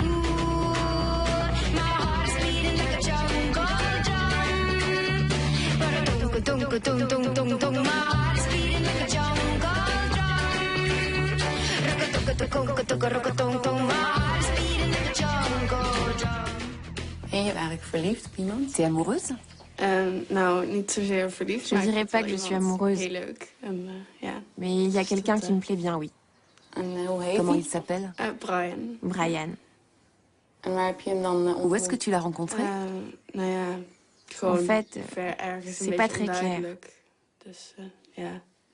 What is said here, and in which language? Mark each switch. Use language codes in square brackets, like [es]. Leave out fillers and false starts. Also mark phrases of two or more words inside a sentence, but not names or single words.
[en] My heart is beating like a jungle drum. Dum-dum-dum-dum-dum-dum. My heart is beating like a jungle drum. Rock-a-dum-dum-dum-dum-dum. My heart is beating like a jungle drum. [nl] Et je eigenlijk verliefd op iemand? [fr] T'es amoureuse? Je dirais pas que je suis amoureuse. Mais il y a quelqu'un qui me plaît bien, oui. Comment il s'appelle? Brian. Où est-ce que tu l'as rencontré? En fait, c'est pas très clair.